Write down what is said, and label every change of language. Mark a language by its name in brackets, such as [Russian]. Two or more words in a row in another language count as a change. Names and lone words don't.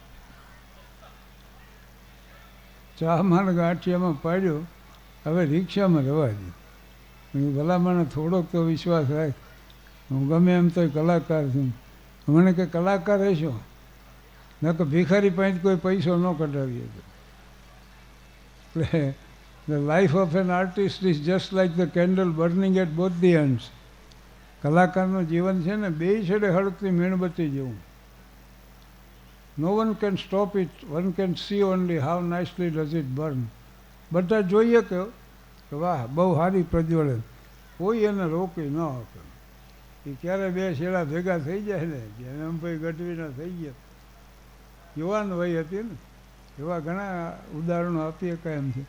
[Gujarati] ચામાં ગાંઠિયામાં પાડ્યો, હવે રિક્ષામાં રવા દે. ભલામણ થોડોક તો વિશ્વાસ રાખ, હું ગમે એમ તો કલાકાર છું. મને કે કલાકાર હશો ન કે ભિખારી પાસે કોઈ પૈસો ન કઢાવીએ. [English] એટલે The life of an artist is just like the candle burning at both the ends. [Gujarati] કલાકારનું જીવન છે ને બે છેડે હળગતી મીણબત્તી જેવું. [English] No one can stop it, one can see only how nicely does it burn. [Gujarati] બધા જોઈએ કે વાહ બહુ સારી પ્રજ્વલે, કોઈ એને રોકી ન શકે. એ ક્યારે બે છેડા ભેગા થઈ જાય ને, જેને એમ ભાઈ ગઢવીના થઈ ગયા. યુવાન વય હતી ને, એવા ઘણા ઉદાહરણો આપીએ કાંઈ એમ છે.